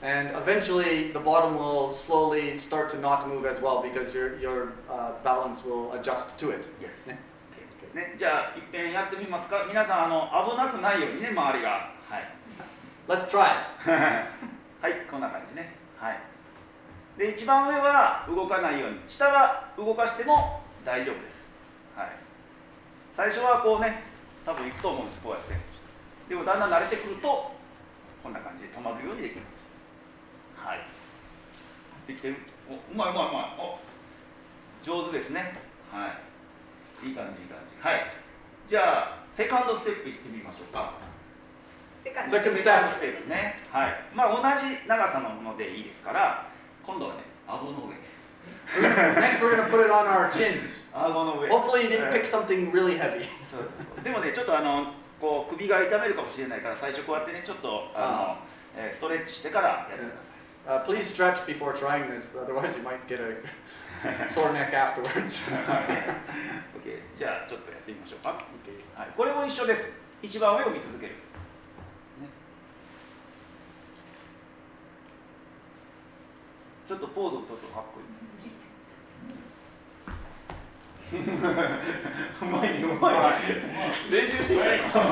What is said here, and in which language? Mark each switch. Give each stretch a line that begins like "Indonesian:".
English: And eventually the bottom will slowly start to not move as well because your balance will adjust to it. Yes.
Japanese: ね、じゃあ一遍やってみますか。皆さん危なくないようにね、周りが。はい。
English: Let's try.
Japanese: はい、こんな感じね。はい。で、一番上は動かないように、下は動かしても大丈夫です。はい。最初はこうね、多分いくと思うんです、こうやって。でもだんだん慣れてくると、こんな感じで止まるようにできます。はい。できてる？お、うまい。お、上手ですね。はい。いい感じ。はい。じゃあ、セカンドステップいってみましょうか。セカンドステップセカンドステップね。はい。まあ同じ長さのものでいいですから、今度はね、顎の上。
English: Next, we're going to put it on our chins.
Japanese: 顎の上。
English: Hopefully, you didn't pick something really heavy.
Japanese: そう。でもね、ちょっとこう首が痛めるかもしれないから、最初こうやってね、ちょっとストレッチしてからやってください。
English: Please stretch before trying this, otherwise you might get a sore neck afterwards.
Japanese: OK、じゃあちょっとやってみましょうか。はい、これも一緒です。一番上を見続ける。ちょっとポーズを取るとかっこいい。うまい。練習してきたよ。